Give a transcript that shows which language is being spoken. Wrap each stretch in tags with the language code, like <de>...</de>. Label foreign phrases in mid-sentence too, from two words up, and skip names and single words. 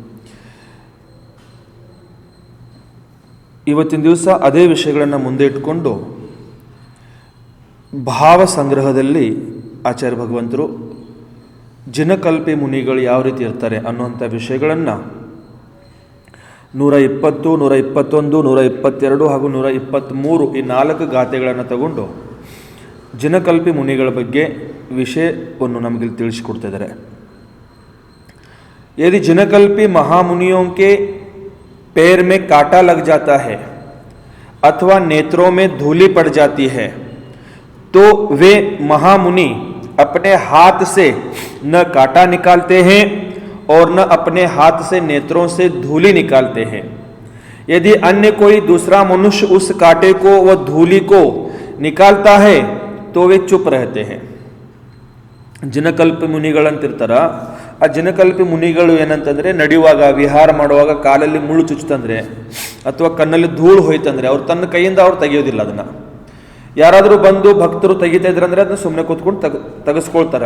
<kn>ಇವತ್ತಿನ ದಿವಸ ಅದೇ ವಿಷಯಗಳನ್ನು ಮುಂದೆ ಇಟ್ಕೊಂಡು ಭಾವ ಸಂಗ್ರಹದಲ್ಲಿ ಆಚಾರ್ಯ ಭಗವಂತರು ಜಿನಕಲ್ಪಿ ಮುನಿಗಳು ಯಾವ ರೀತಿ ಇರ್ತಾರೆ ಅನ್ನುವಂಥ ವಿಷಯಗಳನ್ನು 120, 121, 122 ಹಾಗೂ 123 ಈ 4 ಗಾಥೆಗಳನ್ನು ತಗೊಂಡು ಜಿನಕಲ್ಪಿ ಮುನಿಗಳ ಬಗ್ಗೆ ವಿಷಯವನ್ನು ನಮಗೆ ತಿಳಿಸಿಕೊಡ್ತಾ ಇದ್ದಾರೆ.</kn> <hi>यदि जिनकल्पी महामुनियों के पैर में कांटा लग जाता है अथवा नेत्रों में धूली पड़ जाती है तो वे महामुनि अपने हाथ से न कांटा निकालते हैं और न अपने हाथ से नेत्रों से धूली निकालते हैं. यदि अन्य कोई दूसरा मनुष्य उस कांटे को व धूली को निकालता है तो वे चुप रहते हैं.</hi> <kn>ಜಿನಕಲ್ಪಿ ಮುನಿಗಳಂತಿರ್ತಾರ. ಆ ಜಿನಕಲ್ಪಿ ಮುನಿಗಳು ಏನಂತಂದರೆ, ನಡೆಯುವಾಗ ವಿಹಾರ ಮಾಡುವಾಗ ಕಾಲಲ್ಲಿ ಮುಳ್ಳು ಚುಚ್ಚುತ್ತಂದರೆ ಅಥವಾ ಕಣ್ಣಲ್ಲಿ ಧೂಳು ಹೋಯ್ತಂದರೆ ಅವ್ರು ತನ್ನ ಕೈಯಿಂದ ಅವ್ರು ತೆಗೆಯೋದಿಲ್ಲ. ಅದನ್ನು ಯಾರಾದರೂ ಬಂದು ಭಕ್ತರು ತೆಗಿತಾ ಇದ್ರಂದರೆ ಅದನ್ನ ಸುಮ್ಮನೆ ಕೂತ್ಕೊಂಡು ತೆಗೆಸ್ಕೊಳ್ತಾರೆ.</kn>